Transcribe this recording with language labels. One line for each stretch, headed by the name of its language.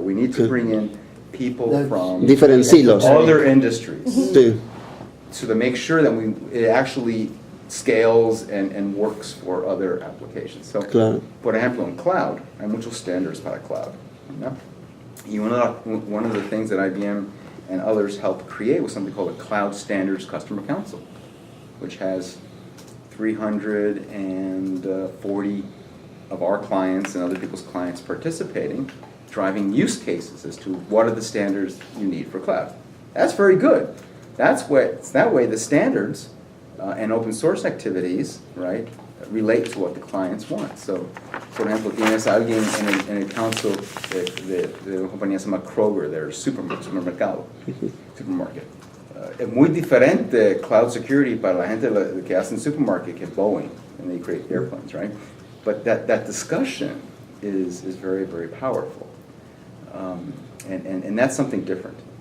English: We need to bring in people from different silos, other industries,
Spanish: sí.
English: So to make sure that it actually scales and works for other applications. So,
Spanish: claro. Por ejemplo, en cloud, hay muchos standards para cloud. ¿No?
English: Y one of the things that IBM and others helped create was something called a Cloud Standards Customer Council, which has 340 of our clients and other people's clients participating, driving use cases as to what are the standards you need for cloud. That's very good. That way the standards and open source activities, right, relate to what the clients want.
Spanish: So, por ejemplo, tienes a alguien en el council de una compañía se llama Kroger, their supermercado, supermarket. Es muy diferente cloud security para la gente que hace en supermarket que Boeing,
English: and they create airplanes, right? But that discussion is very, very powerful. And that's something different.